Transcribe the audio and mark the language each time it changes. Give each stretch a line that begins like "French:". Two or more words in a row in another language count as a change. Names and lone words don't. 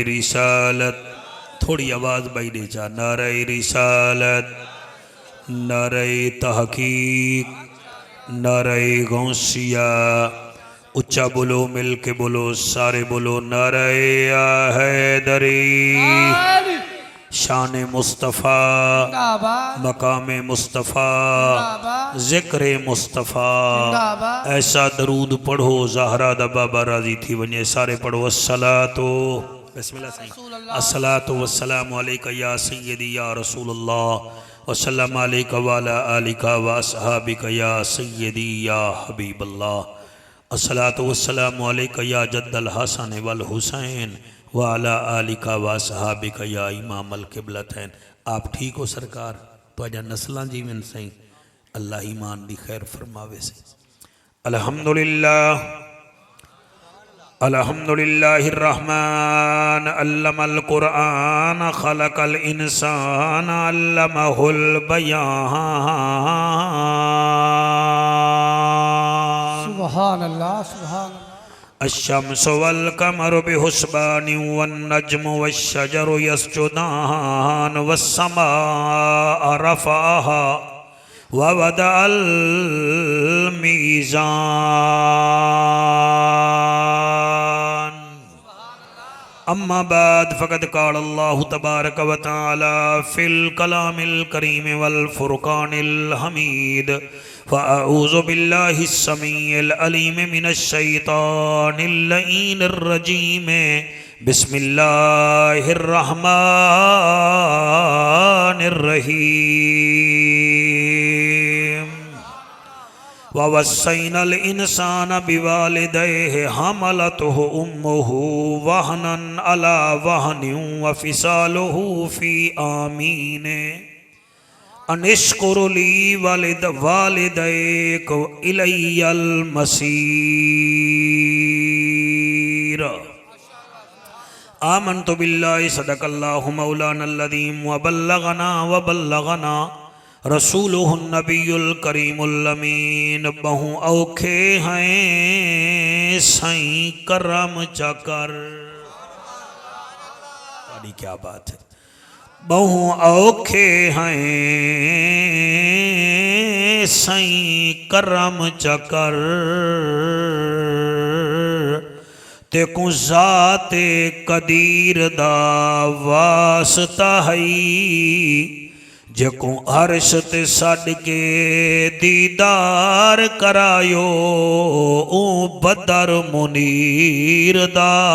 Punjabi: رسالت تھوڑی آواز بھائی دے جا نعرہ رسالت نعرہ تحقیق نعرہ غوثیہ اچا بولو مل کے بولو سارے بولو نعرہ حیدری شان مصطفیٰ مقام مصطفیٰ ذکر مصطفیٰ. ایسا درود پڑھو زہرا دا بابا راضی تھی ونجے سارے پڑھو
Arabic: الصلاة بسم الله صحيح الصلاة والسلام عليك يا سيدي يا رسول الله وسلم عليك وعلى آلك وأصحابك يا سيدي يا حبيب الله الصلاة والسلام عليك يا جد الحسن والحسين وعلى آلك وأصحابك يا إمام القبلتين.
Punjabi: آپ ٹھیک ہو سرکار تو اجے نسلاں جیون صحیح اللہ ایمان دی خیر فرماوے صحیح.
Arabic: الحمد لله الحمد لله الرحمن علم القرآن خلق الإنسان علمه البيان. سبحان الله سبحان الله. الشمس والقمر بحسبان والنجم والشجر يسجدان والسماء رفعها ووضع الميزان. أما بعد فقد قال الله تبارك وتعالى في الكلام الكريم والفرقان الحميد فأعوذ بالله السميع العليم من الشيطان اللعين الرجيم بسم الله الرحمن الرحيم. ووصينا الإنسان بوالديه حملته أمه وهنا على وهن وفصاله في عامين أن اشكر لي ولوالديك إلي المصير. آمنت بالله صدق الله مولانا العظيم وبلغنا رسوله النبي الكريم الأمين.
Punjabi: بہوں اوکھے ہیں سائیں کرم چکر بڑی کیا بات ہے. بہوں اوکھے ہیں سائیں کرم چکر تے کو ذات قدیر دا واسطہ ہئی جیکو عرش تے سڈ کے دیدار کرایو او بدر منیر دا